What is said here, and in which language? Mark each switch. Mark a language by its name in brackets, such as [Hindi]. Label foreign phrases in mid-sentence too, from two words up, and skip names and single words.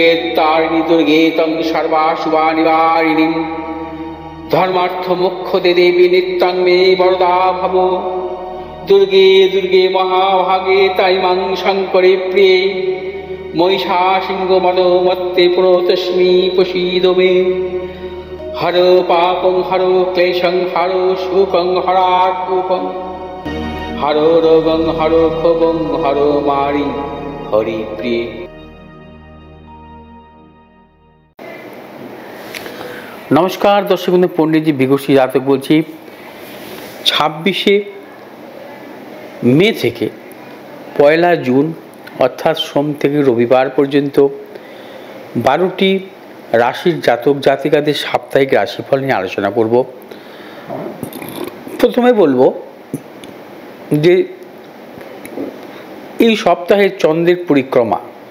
[Sanskrit] तारिणी दुर्गे तं सर्वाशुभानिवारिणीं धर्मार्थ मोक्षदे देवी नित्यं मे वरदा भव दुर्गे दुर्गे महाभागे ताइमां शङ्करे प्रिये महिषासिंहमदोमत्ते प्रणतोऽस्मि प्रसीद मे हरो पापं हरो क्लेशं हरो शोकं हरात्मकं हरो रोगं हरो क्षोभं हरो मारि हरि प्रिय। [Bangla] নমস্কার দর্শক বন্ধু, পণ্ডিত জী বিগুষী জাতক বলছি। 26শে মে থেকে 1লা জুন অর্থাৎ সোম থেকে রবিবার পর্যন্ত 12টি রাশির জাতক জাতিকাদের সাপ্তাহিক রাশিফল নিয়ে আলোচনা করব। প্রথমে বলবো যে এই সপ্তাহের চন্দ্রের পরিক্রমা।